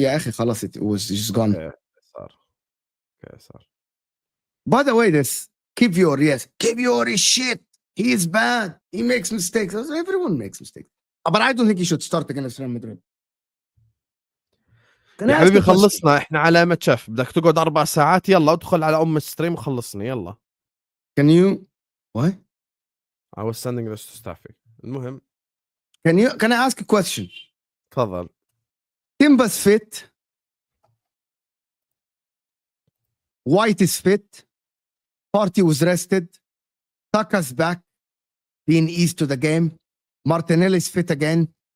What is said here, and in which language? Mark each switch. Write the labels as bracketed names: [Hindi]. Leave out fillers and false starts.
[Arabic] يا أخي, خلاص, [English] it was just gone. Okay, sir. By the way, this Kivior, yes, Kivior is shit. He is bad. He makes mistakes. Everyone makes mistakes. But I don't think he should start against Real Madrid. [Arabic] يا حبيبي خلصنا احنا علامة شيف. بدك تقعد 4 ساعات؟ يلا ادخل على الستريم وخلصني يلا. [English] Can you? What? I was sending this to Staffy. [Arabic] المهم. [English] Can I ask a question? [Arabic] تفضل. [English] Timba's fit. White is fit. Partey was rested. Saka's back, being eased to the game. Martinelli is fit again.